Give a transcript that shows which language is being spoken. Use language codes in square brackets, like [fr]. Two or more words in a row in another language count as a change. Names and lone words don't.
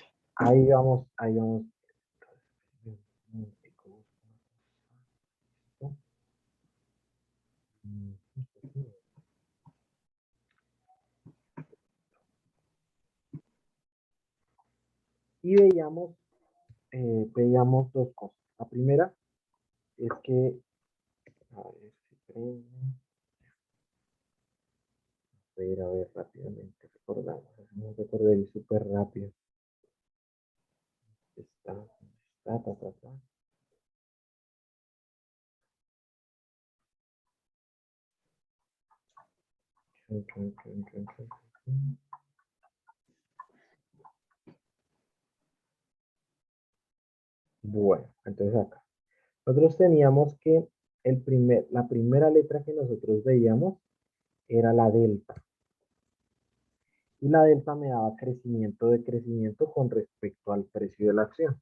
[es] Ahí vamos. Y veíamos dos cosas. La primera es que, a ver, a ver, rápidamente recordamos, hacemos recordar súper rápido. Ta. Chun, chun, chun, chun, chun, chun. Bueno, entonces acá. Nosotros teníamos que la primera letra que nosotros veíamos era la delta. Y la delta me daba crecimiento de crecimiento con respecto al precio de la acción.